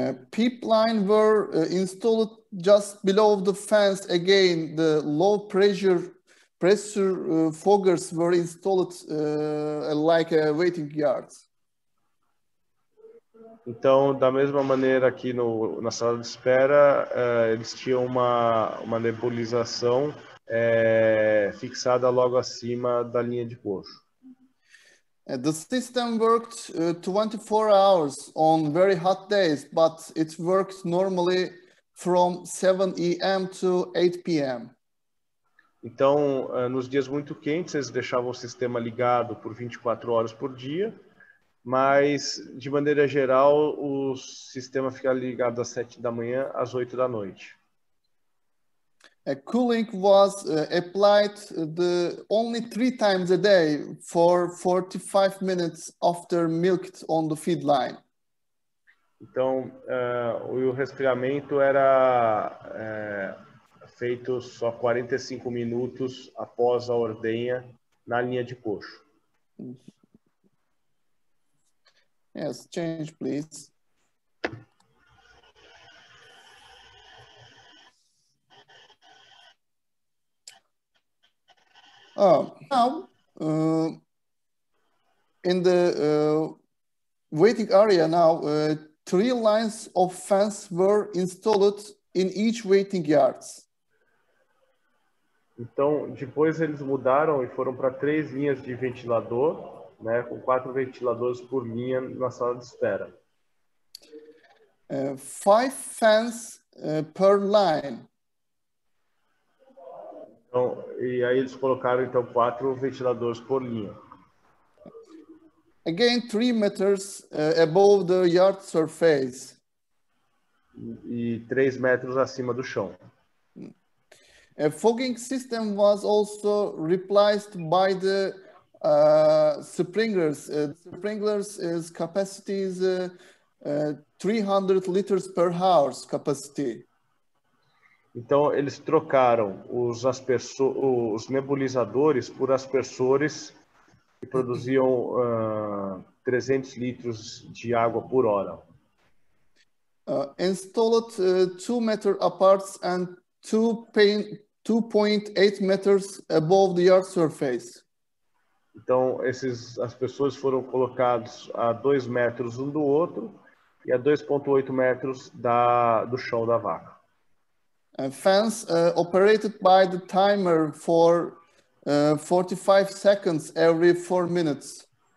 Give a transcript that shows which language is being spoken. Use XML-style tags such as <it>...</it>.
<en>Pipeline were installed just below the fence. Again, the low pressure foggers were installed like a waiting yards.</en> <pt>Então, da mesma maneira aqui na sala de espera, eles tinham uma nebulização fixada logo acima da linha de coxo.</pt> <en>The system worked 24 hours on very hot days, but it worked normally from 7 a.m. to 8 p.m.</en> <pt>Então, nos dias muito quentes, eles deixavam o sistema ligado por 24 horas por dia, mas, de maneira geral, o sistema fica ligado das 7 da manhã às 8 da noite.</pt> <en>Cooling was applied only 3 times a day for 45 minutes after milked on the feed line.</en> <pt>Então, o resfriamento era feito só 45 minutos após a ordenha na linha de coxo.</pt> <en>Yes, change, please. Now, in the waiting area now, 3 lines of fence were installed in each waiting yards.</en> <pt>Então, depois eles mudaram e foram para 3 linhas de ventilador, né, com 4 ventiladores por linha na sala de espera.</pt> <en>5 fans per line.</en> <pt>Então, e aí eles colocaram então 4 ventiladores por linha.</pt> <en>Again, 3 meters above the yard surface.</en> <pt>E 3 metros acima do chão.</pt> <en>A fogging system was also replaced by the sprinklers. Sprinklers' capacity is 300 liters per hour capacity.</en> <pt>Então, eles trocaram os nebulizadores por aspersores que produziam 300 litros de água por hora.</pt> <en>Installed 2 meters apart and 2.8 meters above the earth surface.</en> <pt>Então, esses aspersores foram colocados a 2 metros um do outro e a 2,8 metros do chão da vaca.</pt> <en>Fans operated by the timer for 45 seconds every 4 minutes.</en>